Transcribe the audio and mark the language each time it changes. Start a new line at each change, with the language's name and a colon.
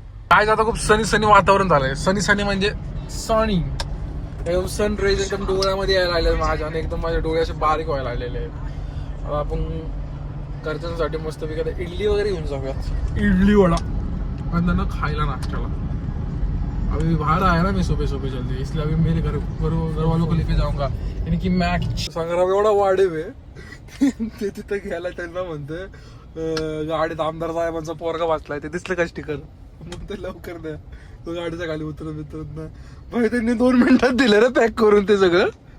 Marathi: काय आता खूप सनी वातावरण झालंय. सनी म्हणजे सनी, एकदम सन रेज एकदम डोळ्यामध्ये यायला लागले माझ्या, आणि एकदम माझ्या डोळे असे बारीक व्हायला लागलेले आहेत. आता आपण घरच्यांसाठी मस्तपैकी आता इडली वगैरे घेऊन जाऊयात, इडली वडा, आणि त्यांना खायला नाश्त्याला.
Hindi: अभी बाहर आया ना मैं सुबह जल्दी, इसलिए अभी मेरे घर वालों को लेके जाऊंगा.
Marathi: यानी की मॅच संग्राम एवढा वाढेव आहे ते तिथं घ्यायला त्यांना म्हणतोय गाडीत आमदार साहेबांचा पोरगा वाचलाय, ते दिसलं का स्टिकर, मग ते लवकर द्या. तो गाडीच्या खाली उतरत ना भाई, त्यांनी 2 मिनिटात दिलं रे पॅक करून ते सगळं.